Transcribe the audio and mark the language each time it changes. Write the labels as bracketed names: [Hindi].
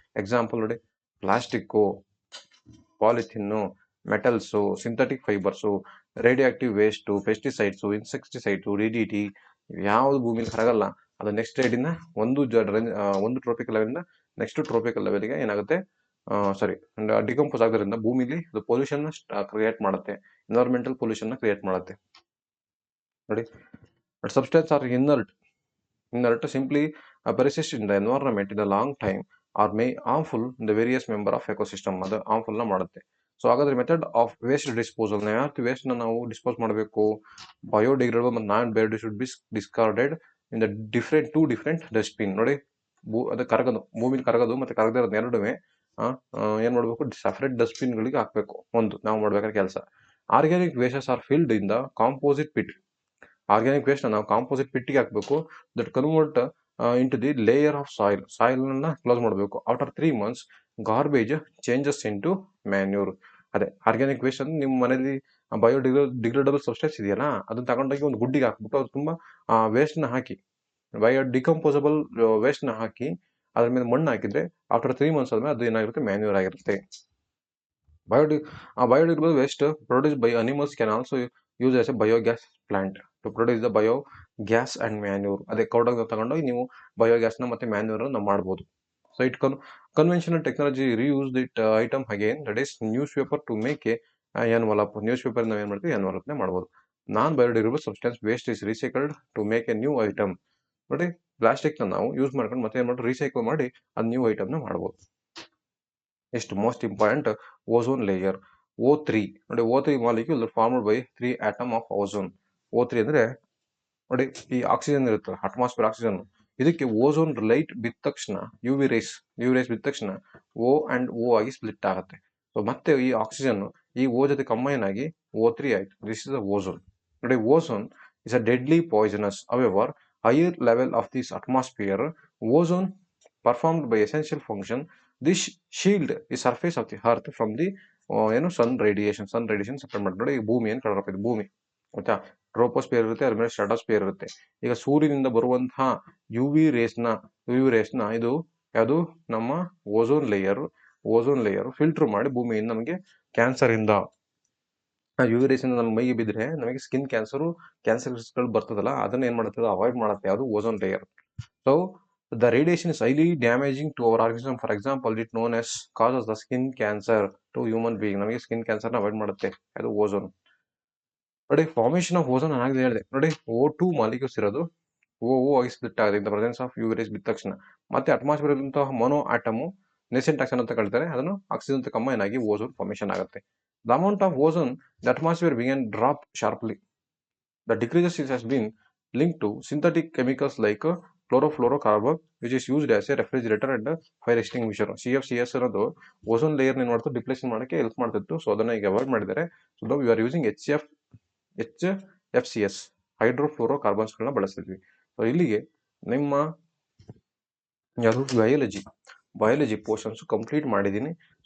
[Kannada] Example ನೋಡಿ, plastic, ಪಾಲಿಥಿನ್ನು, metals, synthetic fibres, radio active waste, pesticides, insecticides, DDT ಯಾವುದು ಭೂಮಿಲಿ ಕರಗಲ್ಲ ಅದು ನೆಕ್ಸ್ಟ್ ರೇಡಿಂದ ಒಂದು ಟ್ರೋಪಿಕಲ್ ಲೆವೆಲಿಂದ ನೆಕ್ಸ್ಟ್ ಟ್ರೋಪಿಕಲ್ ಲೆವೆಲ್ಗೆ ಏನಾಗುತ್ತೆ ಡಿಕಂಪೋಸ್ ಆಗೋದ್ರಿಂದ ಭೂಮಿಲಿ ಅದು ಪೊಲ್ಯೂಷನ್ ಕ್ರಿಯೇಟ್ ಮಾಡುತ್ತೆ, ಎನ್ವೈರನ್ಮೆಂಟಲ್ ಪೊಲ್ಯೂಷನ್ ಕ್ರಿಯೇಟ್ ಮಾಡುತ್ತೆ. [English] ನೋಡಿ, but substance are inert simply persist in the environment in a long time or may harmful in the various member of ecosystem. [Kannada] ಅದು harmful ನ ಮಾಡುತ್ತೆ. ಸೊ ಹಾಗಾದ್ರೆ ಮೆಥಡ್ ಆಫ್ ವೇಸ್ಟ್ ಡಿಸ್ಪೋಸಲ್, ಯಾವ waste ನ ನಾವು dispose ಮಾಡಬೇಕು? [English] Biodegradable ಮತ್ತು non biodegradable should be discarded in the two different dustbin. [Kannada] ನೋಡಿ, ಅದು ಕರಗದು, ಭೂಮಿಲಿ ಕರಗದು ಮತ್ತೆ ಕರಗದೇ ಇರೋದು ಎರಡುವೆ ಏನ್ ಮಾಡ್ಬೇಕು? ಸಪರೇಟ್ ಡಸ್ಟ್ಬಿನ್ ಗಳಿಗೆ ಹಾಕ್ಬೇಕು. ಒಂದು ನಾವು ಮಾಡ್ಬೇಕಾದ್ರೆ ಕೆಲಸ. [English] Organic wastes are filled in the composite pit. [Kannada] Organic waste ನಾವು ಕಾಂಪೋಸಿಟ್ ಪಿಟ್ಟಿಗೆ ಹಾಕಬೇಕು. [English] that convert into the layer of soil [Kannada] ಅನ್ನ ಕ್ಲೋಸ್ ಮಾಡಬೇಕು. [English] After 3 months garbage changes into manure. [Kannada] ಅದೇ ಆರ್ಗ್ಯಾನಿಕ್ ವೇಸ್ಟ್ ಅಂದ್ರೆ ನಿಮ್ಮ ಮನೇಲಿ ಡಿಗ್ರೇಡಬಲ್ ಸಬ್ಸ್ಟೆನ್ಸ್ ಇದೆಯಲ್ಲ, ಅದನ್ನ ತಗೊಂಡೋಗಿ ಒಂದು ಗುಡ್ಡಿಗೆ ಹಾಕ್ಬಿಟ್ಟು ಅದು ತುಂಬಾ ವೇಸ್ಟ್ ನ ಹಾಕಿ, ಡಿಕಂಪೋಸಬಲ್ ವೇಸ್ಟ್ ನ ಹಾಕಿ ಅದ್ರ ಮೇಲೆ ಮಣ್ಣು ಹಾಕಿದ್ರೆ ಆಫ್ಟರ್ 3 months ಆದ್ಮೇಲೆ ಅದು ಏನಾಗಿರುತ್ತೆ? ಮ್ಯಾನ್ಯೂರ್ ಆಗಿರುತ್ತೆ. [English] Biodegradable waste produced by animals can also use as a biogas plant to produce the biogas and manure. [Kannada] ಅದೇ ಕೌಡಾಗ ತಗೊಂಡೋಗಿ ನೀವು ಬಯೋಗ್ಯಾಸ್ನ ಮತ್ತೆ ಮ್ಯಾನ್ಯೂರ್ ನಾವು ಮಾಡ್ಬೋದು. [English] so it conventional technology reuse that item again, that is [Kannada] news paper two make envelope. News paper ನಾವು ಏನು ಮಾಡ್ತೀವಿ? ಎನ್ವಲಪ್ನೇ ಮಾಡ್ಬೋದು. [English] Non biodegradable substance waste is recycled to make a new item. [Kannada] ನೋಡಿ, ಪ್ಲಾಸ್ಟಿಕ್ನ ನಾವು ಯೂಸ್ ಮಾಡ್ಕೊಂಡು ಮತ್ತೆ ಏನು ಮಾಡಿ? ರೀಸೈಕಲ್ ಮಾಡಿ ಅದು ನ್ಯೂ ಐಟಮ್ನ ಮಾಡ್ಬೋದು. [English] Next most important, ozone layer O3. ನೋಡಿ, O3 molecule formed by 3 atom of ozone. [Kannada] O3 ಅಂದ್ರೆ ನೋಡಿ, ಈ ಆಕ್ಸಿಜನ್ ಇರುತ್ತೆ, ಅಟ್ಮಾಸ್ಫಿಯರ್ ಆಕ್ಸಿಜನ್, ಇದಕ್ಕೆ ಓಝೋನ್ ಲೈಟ್ ಬಿದ್ದ ತಕ್ಷಣ UV ರೇಸ್ ಬಿದ್ದ ತಕ್ಷಣ O ಅಂಡ್ O ಆಗಿ ಸ್ಪ್ಲಿಟ್ ಆಗುತ್ತೆ. ಸೊ ಮತ್ತೆ ಈ ಆಕ್ಸಿಜನ್ ಈ O ಜೊತೆ ಕಂಬೈನ್ ಆಗಿ O3 ಆಯ್ತು. [English] This is ozone. ನೋಡಿ, ozone is a deadly poisonous. However higher level of this atmosphere ozone performed by essential function. This shield the surface of the earth from the sun radiation [Kannada] separate ಮಾಡಿ. ನೋಡಿ, ಭೂಮಿ ಏನು ಕಳ್ರಪ್ಪ, ಇದು ಭೂಮಿ ಆಯ್ತಾ. Troposphere ಇರುತ್ತೆ, ಅದ್ರ ಮೇಲೆ ಸ್ಟ್ರಾಟೋಸ್ಪಿಯರ್ ಇರುತ್ತೆ. ಈಗ ಸೂರ್ಯನಿಂದ ಬರುವಂತಹ UV ರೇಸ್ನ ಇದು ಯಾವುದು? ನಮ್ಮ ಓಝೋನ್ ಲೇಯರ್ ಫಿಲ್ಟರ್ ಮಾಡಿ ಭೂಮಿಯಿಂದ ನಮಗೆ ಕ್ಯಾನ್ಸರ್ ಇಂದ UV ರೇಸ್ ಇಂದ ನಮ್ಮ ಮೈಗೆ ಬಿದ್ದರೆ ನಮಗೆ ಸ್ಕಿನ್ ಕ್ಯಾನ್ಸರ್ಗಳು ಬರ್ತದಲ್ಲ, ಅದನ್ನ ಏನ್ ಮಾಡುತ್ತೆ? ಅವಾಯ್ಡ್ ಮಾಡುತ್ತೆ. ಯಾವುದು? Ozone layer. [English] So the radiation is highly damaging to our organism. For example, it known as causes the skin cancer to human being. [Kannada] ನಮಗೆ ಸ್ಕಿನ್ ಕ್ಯಾನ್ಸರ್ ನ ಅವಾಯ್ಡ್ ಮಾಡುತ್ತೆ. ಅದು ಓಝೋನ್. ನೋಡಿ, ಫಾರ್ಮೇಶನ್ ಆಫ್ ಓಝೋನ್ ಆಗಲೇ ಹೇಳಿದೆ. ನೋಡಿ, O2 ಮಾಲಿಕ್ಯೂಲ್ಸ್ ಇರೋದು O ಆಗಿ ಸ್ಪ್ಲಿಟ್ ಆಗುತ್ತೆ [English] in the presence of [Kannada] UV race ಬಿದ್ದ ತಕ್ಷಣ. ಮತ್ತೆ ಅಟ್ಮಾಸ್ಫಿಯರ್ ಇರುವಂತಹ ಮೊನೋ ಆಟಮ್ ನೆಸೆಂಟ್ ಆಕ್ಸನ್ ಅಂತ ಕರೀತಾರೆ, ಅದನ್ನು ಆಕ್ಸಿಜನ್ ಕಂಬೈನ್ ಆಗಿ ಓಝೋನ್ ಫಾರ್ಮೇಶನ್ ಆಗುತ್ತೆ. [English] The amount of ozone the atmosphere began drop sharply. The decreases has been linked to synthetic chemicals like chlorofluorocarbon, which is used as a refrigerator and a fire extinguisher. [Kannada] CFCS ಅನ್ನೋದು ozone layer ಏನ್ ಮಾಡ್ತು? Depletion ಮಾಡಕ್ಕೆ help ಮಾಡ್ತಿತ್ತು. So ಅದನ್ನ ಈಗ avoid ಮಾಡಿದ್ದಾರೆ. So ನಾವು [English] you are using [Kannada] HFCS ಹೈಡ್ರೋಫ್ಲೋರೋಕಾರ್ಬನ್ಸ್ ಗಳನ್ನ ಬಳಸ್ತಿದ್ವಿ. ಸೊ ಇಲ್ಲಿಗೆ ನಿಮ್ಮ ಯಾವುದು ಬಯಾಲಜಿ ಪೋರ್ಷನ್ಸ್ ಕಂಪ್ಲೀಟ್ ಮಾಡಿದ್ದೀನಿ.